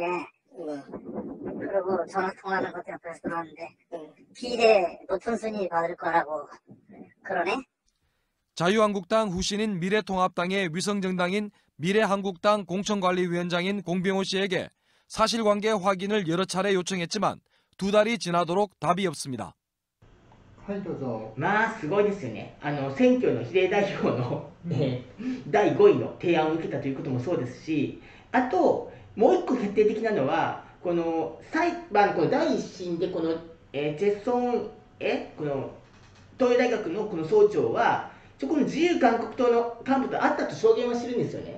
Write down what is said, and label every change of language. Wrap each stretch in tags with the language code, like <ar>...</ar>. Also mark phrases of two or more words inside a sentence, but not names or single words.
<ko>그리고 전화 통화하는 것도 옆에서 들었는데 비례 높은 순위 받을 거라고 그러네. 자유한국당 후신인 미래통합당의 위성정당인 미래한국당 공천관리위원장인 공병호 씨에게 사실관계 확인을 여러 차례 요청했지만 두 달이 지나도록 답이 없습니다.</ko> <ja>すごいですよね。選挙の比例代表の、第5位の提案を受けたということもそうですし、あともう一個決定的なのは、この裁判この第一審でこの、チェ・ソンこの東洋大学のこの総長はこの自由韓国党の幹部と会ったと証言はしてるんですよね。</ja>